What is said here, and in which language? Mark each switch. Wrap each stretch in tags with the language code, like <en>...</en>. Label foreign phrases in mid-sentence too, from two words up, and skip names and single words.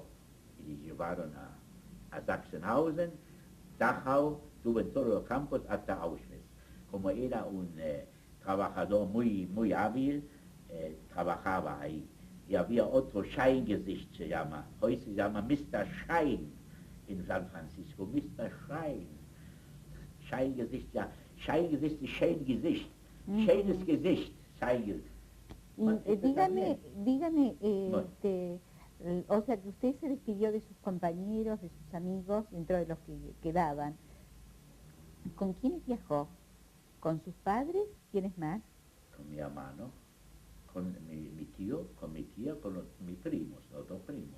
<es>Y le llevaron a Sachsenhausen, Dachau, estuvo en todos los campos hasta Auschwitz. Como era un trabajador muy hábil, trabajaba ahí. Y había otro Scheingesicht, se llama, hoy se llama Mr. Schein en San Francisco, Mr. Schein.</es> <de>Scheingesicht, ja, Scheingesicht ist Scheingesicht. Schönes Gesicht, Scheingesicht.</de> <es>Dígame, Bueno. o sea que usted se despidió de sus compañeros, de sus amigos, dentro de los que quedaban. ¿Con quiénes viajó? ¿Con sus padres? ¿Quiénes más? Con mi hermano, con mi tío, con mi tía, con mis primos, los dos primos.</es>